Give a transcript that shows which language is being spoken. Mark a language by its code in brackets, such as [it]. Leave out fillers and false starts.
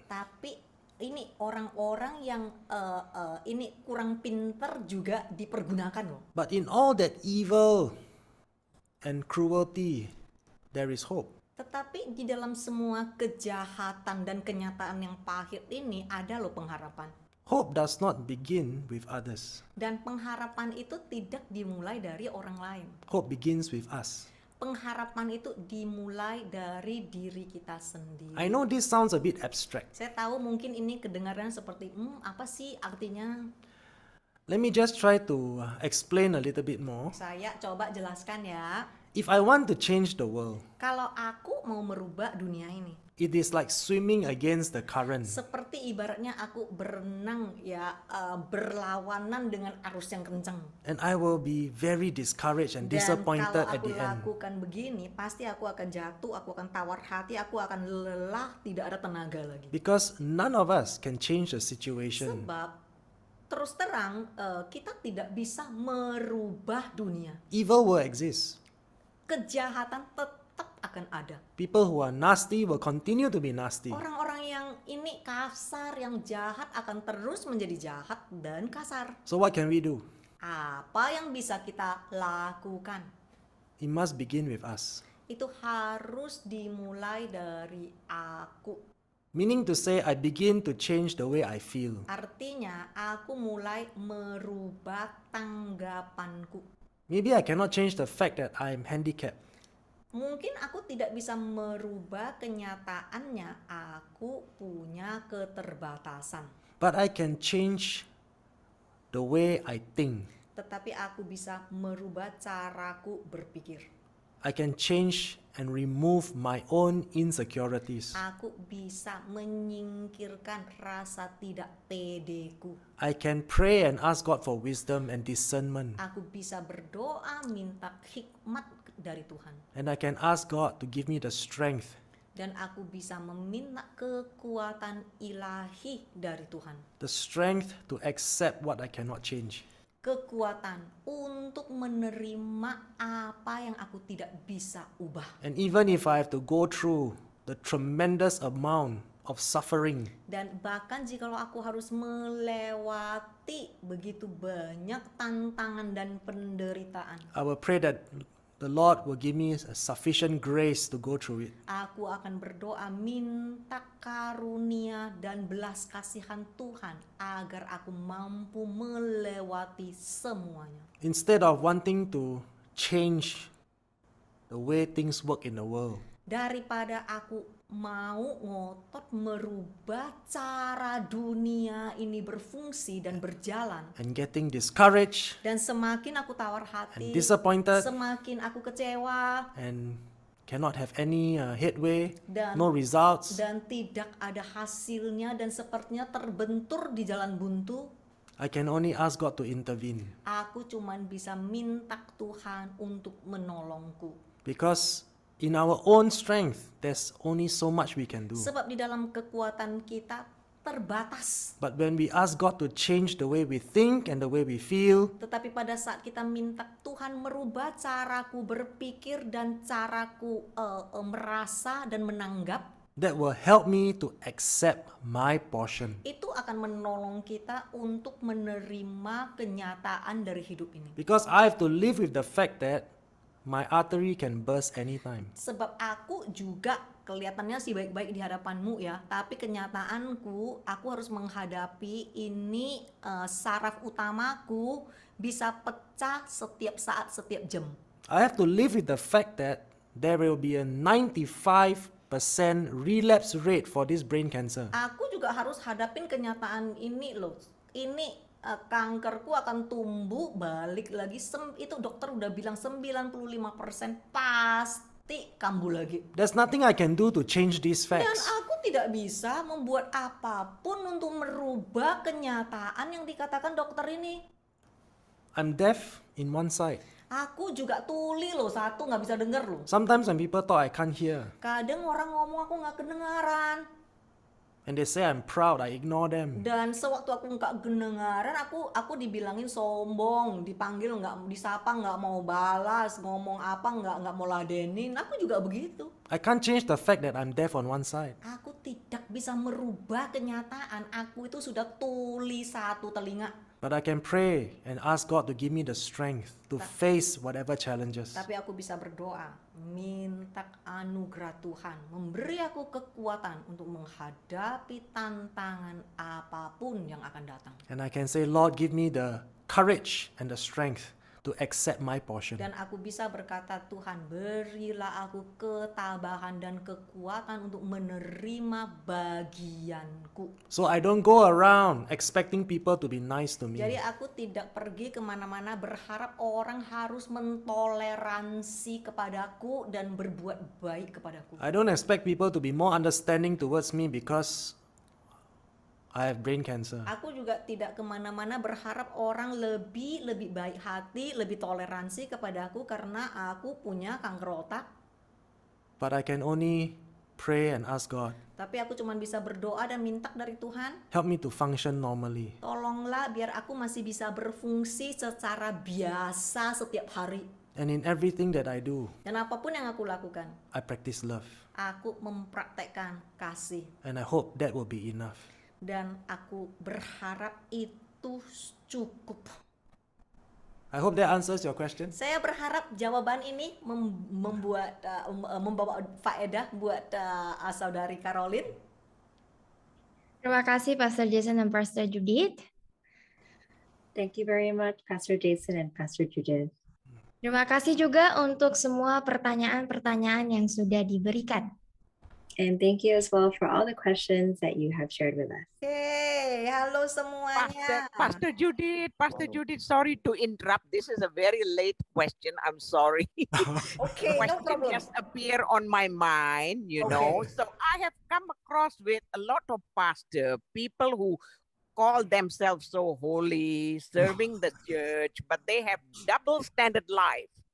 [id] Tapi ini orang-orang yang kurang pinter juga dipergunakan loh. [en] But in all that evil and cruelty, there is hope. [id] Tetapi di dalam semua kejahatan dan kenyataan yang pahit ini ada loh pengharapan. [en] Hope does not begin with others. [id] Dan pengharapan itu tidak dimulai dari orang lain. [en] Hope begins with us. [id] Pengharapan itu dimulai dari diri kita sendiri. [en] I know this sounds a bit abstract. [id] Saya tahu mungkin ini kedengaran seperti apa sih artinya? [en] Let me just try to explain a little bit more. [id] Saya coba jelaskan ya. [en] If I want to change the world, [id] Kalau aku mau merubah dunia ini, [en] It is like swimming against the current. [id] Seperti ibaratnya aku berenang ya, berlawanan dengan arus yang kencang. [en] And I will be very discouraged and [id] Dan [en] disappointed [id] kalau [en] at [id] aku [en] the end. [id] lakukan begini, pasti aku akan jatuh, aku akan tawar hati, aku akan lelah, tidak ada tenaga lagi. [en] Because none of us can change the situation. [id] Sebab terus terang kita tidak bisa merubah dunia. [en] Evil will exist. [id] Kejahatan tetap akan ada. [en] People who are nasty will continue to be nasty. [id] Orang-orang yang ini kasar, yang jahat akan terus menjadi jahat dan kasar. [en] So what can we do? [id] Apa yang bisa kita lakukan? [en] It must begin with us. [id] Itu harus dimulai dari aku. [en] Meaning to say, I begin to change the way I feel. [id] Artinya, aku mulai merubah tanggapanku. [en] Maybe I cannot change the fact that I am handicapped. [id] Mungkin aku tidak bisa merubah kenyataannya, aku punya keterbatasan. [en] But I can change the way I think. [id] Tetapi aku bisa merubah caraku berpikir. [en] I can change and remove my own insecurities. [id] Aku bisa menyingkirkan rasa tidak pedeku. [en] I can pray and ask God for wisdom and discernment. [id] Aku bisa berdoa minta hikmat dari Tuhan. [en] And I can ask God to give me the strength [id] Dan aku bisa meminta kekuatan ilahi dari Tuhan. [en] the strength to accept what I cannot change. [id] Kekuatan untuk menerima apa yang aku tidak bisa ubah. [en] And even if I have to go through the tremendous amount of suffering, [id] Dan bahkan jikalau aku harus melewati begitu banyak tantangan dan penderitaan, [en] I will pray that the Lord will give me a sufficient grace to go through it. [id] aku akan berdoa minta karunia dan belas kasihan Tuhan agar aku mampu melewati semuanya. [en] Instead of wanting to change the way things work in the world, [id] Daripada aku mau ngotot merubah cara dunia ini berfungsi dan berjalan, [en] and getting discouraged [id] dan semakin aku tawar [en] and [id] hati, [en] disappointed [id] semakin aku kecewa, [en] and cannot have any headway, [id] Dan- [en] no results, [id] dan tidak ada hasilnya dan sepertinya terbentur di jalan buntu, [en] I can only ask God to intervene. [id] aku cuman bisa minta Tuhan untuk menolongku. [en] Because in our own strength, there's only so much we can do. [id] Sebab di dalam kekuatan kita terbatas. [en] But when we ask God to change the way we think and the way we feel, [id] Tetapi pada saat kita minta Tuhan merubah caraku berpikir dan caraku merasa dan menanggap, [en] that will help me to accept my portion. [id] itu akan menolong kita untuk menerima kenyataan dari hidup ini. [en] Because I have to live with the fact that my artery can burst anytime. [id] Sebab aku juga kelihatannya sih baik-baik di hadapanmu ya, tapi kenyataanku aku harus menghadapi ini, saraf utamaku bisa pecah setiap saat, setiap jam. [en] I have to live with the fact that there will be a 95% relapse rate for this brain cancer. [id] Aku juga harus hadapin kenyataan ini loh. Ini kankerku akan tumbuh balik lagi. Itu dokter udah bilang 95% pasti kambuh lagi. [en] There's nothing I can do to change these [id] Dan [en] facts. [id] aku tidak bisa membuat apapun untuk merubah kenyataan yang dikatakan dokter ini. [en] I'm deaf in one side. [id] Aku juga tuli loh, satu nggak bisa denger loh. [en] Sometimes when people talk, I can't hear. [id] Kadang orang ngomong aku nggak kedengaran. [en] And they say I'm proud, I ignore them. [id] Dan sewaktu aku nggak kedengaran, aku dibilangin sombong, dipanggil nggak, disapa nggak mau balas, ngomong apa nggak mau ladenin. Aku juga begitu. [en] I can't change the fact that I'm deaf on one side. [id] Aku tidak bisa merubah kenyataan. Aku itu sudah tuli satu telinga. [en] But I can pray and ask God to give me the strength to face whatever challenges. [id] Tapi aku bisa berdoa, minta anugerah Tuhan, memberi aku kekuatan untuk menghadapi tantangan apapun yang akan datang. [en] And I can say, Lord, give me the courage and the strength to accept my portion. [id] Dan aku bisa berkata, Tuhan, berilah aku ketabahan dan kekuatan untuk menerima bagianku. [en] So I don't go around expecting people to be nice to me. [id] Jadi aku tidak pergi kemana-mana berharap orang harus mentoleransi kepadaku dan berbuat baik kepadaku. [en] I don't expect people to be more understanding towards me because I have brain cancer. [id] Aku juga tidak kemana-mana berharap orang lebih baik hati, lebih toleransi kepadaku karena aku punya kanker otak. [en] But I can only pray and ask God, [id] Tapi aku cuma bisa berdoa dan minta dari Tuhan, [en] help me to function normally. [id] tolonglah biar aku masih bisa berfungsi secara biasa setiap hari. [en] And in everything that I do, [id] Dan apapun yang aku lakukan, [en] I practice love. [id] aku mempraktekkan kasih. [en] And I hope that will be enough. [id] Dan aku berharap itu cukup. [en] I hope that answers your question. [id] Saya berharap jawaban ini membawa faedah buat saudari Caroline. Terima kasih Pastor Jason dan Pastor Judith. [en] Thank you very much, Pastor Jason and Pastor Judith. [id] Terima kasih juga untuk semua pertanyaan-pertanyaan yang sudah diberikan. [en] And thank you as well for all the questions that you have shared with us. [id] Oke, halo semuanya. [en] Pastor Judith, sorry to interrupt. This is a very late question. I'm sorry. Oke, no Question problem. just appear on my mind, you know. So I have come across with a lot of people who call themselves so holy, serving the church, but they have double standard life.